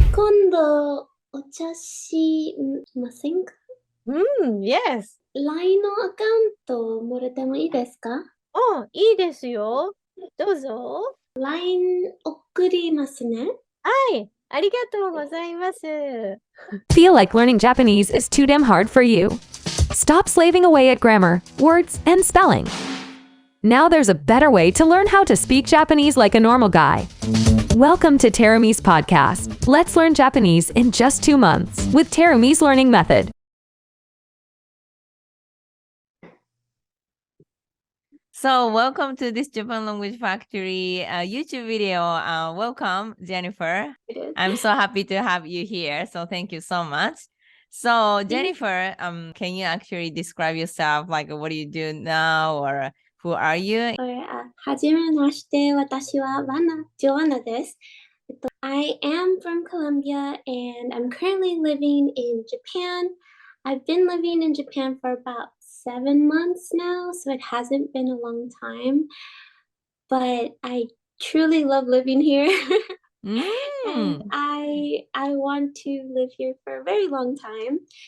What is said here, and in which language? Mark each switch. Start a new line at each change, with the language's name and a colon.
Japanese: 今度、お茶しませんか？
English: Yes。
Japanese: LINE のアカウントもらってもいいですか？いいですよ。どうぞ。 LINE 送りますね。はい、ありがとうございます。
English: Feel like learning Japanese is too damn hard for you? Stop slaving away at grammar, words, and spelling. Now there's a better way to learn how to speak Japanese like a normal guy. Welcome to Terumi's podcast. Let's learn Japanese in just 2 months with Terumi's learning method. So welcome to this Japan Language Factory YouTube video. Welcome, Jennifer. I'm so happy to have you here. So thank you so much. So Jennifer, can you actually describe yourself? Like, what do you do now, or who are you?
Japanese: はじめまして、私はジョアナです。
English: I am from Colombia and I'm currently living in Japan. I've been living in Japan for about 7 months now, so it hasn't been a long time. But I truly love living here. And I want to live here for a very long time.